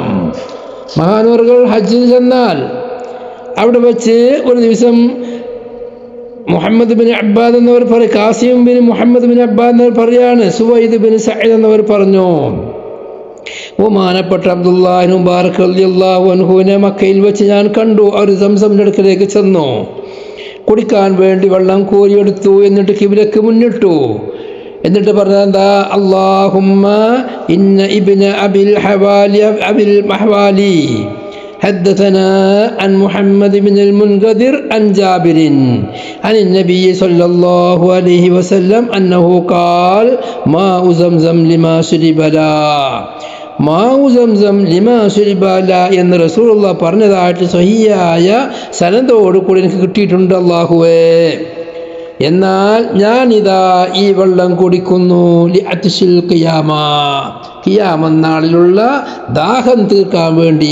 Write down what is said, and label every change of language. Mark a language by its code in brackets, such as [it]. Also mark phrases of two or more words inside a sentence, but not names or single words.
[ml] മഹാനവറുകൾ ഹജ്ജിന് ചെന്നാൽ അവിടെ വെച്ച് ഒരു ദിവസം മുഹമ്മദ് ബിൻ അബ്ബാദ് എന്നവർ പറയും, കാസിം ബിൻ മുഹമ്മദ് ബിൻ അബ്ബാദ് എന്നവർ പറയാണ്, സുവൈദ് ബിൻ സഈദ് എന്നവർ പറഞ്ഞു, ബഹുമാനപ്പെട്ട അബ്ദുല്ലാഹി മുബാറക് [ar] رضي الله عنه [ml] മക്കയിൽ വെച്ച് ഞാൻ കണ്ടു. അവർ സംസമിന്റെ അടുക്കലേക്ക് ചെന്നു, കുടിക്കാൻ വേണ്ടി വെള്ളം കോരിയെടുത്തു. എന്നിട്ട് ഖിബ്ലക്ക് മുന്നിട്ടു. എന്നിട്ട് പറഞ്ഞത് എന്താ? [ar] اللهم إن ابن أبي الموالي حدثنا عن محمد بن المنقدر عن جابر عن النبي صلى الله عليه وسلم أنه قال ماء زمزم لما شرب له ماء زمزم لما شرب له [ml] എന്ന് റസൂലുള്ളാഹി പറഞ്ഞതായിട്ട് സ്വഹീഹായ സനദോട് കൂടി എനിക്ക് കിട്ടിയിട്ടുണ്ട്. അല്ലാഹുവേ, എന്നാൽ ഞാനിതാ ഈ വെള്ളം കുടിക്കുന്നു [ar] لعطش ال [ml] ഖിയാമ നാളിലുള്ള ദാഹം തീർക്കാൻ വേണ്ടി.